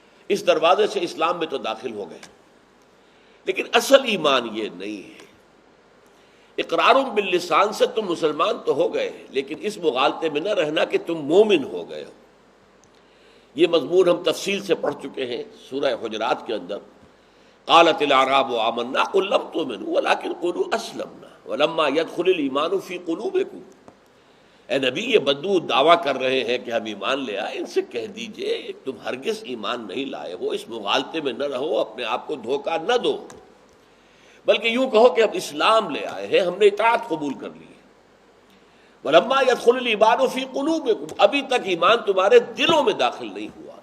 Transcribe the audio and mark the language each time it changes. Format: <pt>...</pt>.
<ur>اس دروازے سے اسلام میں تو داخل ہو گئے، لیکن اصل ایمان یہ نہیں ہے. اقرار باللسان سے تم مسلمان تو ہو گئے، لیکن اس مغالطے میں نہ رہنا کہ تم مومن ہو گئے ہو. یہ مضمون ہم تفصیل سے پڑھ چکے ہیں سورہ حجرات کے اندر.</ur> <ar>قالت الاعراب آمنا قل لم تؤمنوا ولكن قولوا اسلمنا ولما يدخل الايمان في قلوبكم.</ar> <ur>اے نبی، یہ بدو دعویٰ کر رہے ہیں کہ ہم ایمان لے آئے، ان سے کہہ دیجئے تم ہرگز ایمان نہیں لائے ہو. اس مغالطے میں نہ رہو، اپنے آپ کو دھوکہ نہ دو، بلکہ یوں کہو کہ ہم اسلام لے آئے ہیں، ہم نے اطاعت قبول کر لی ہے.</ur> <ar>ولما يدخل الايمان في قلوبكم،</ar> <ur>ابھی تک ایمان تمہارے دلوں میں داخل نہیں ہوا.</ur>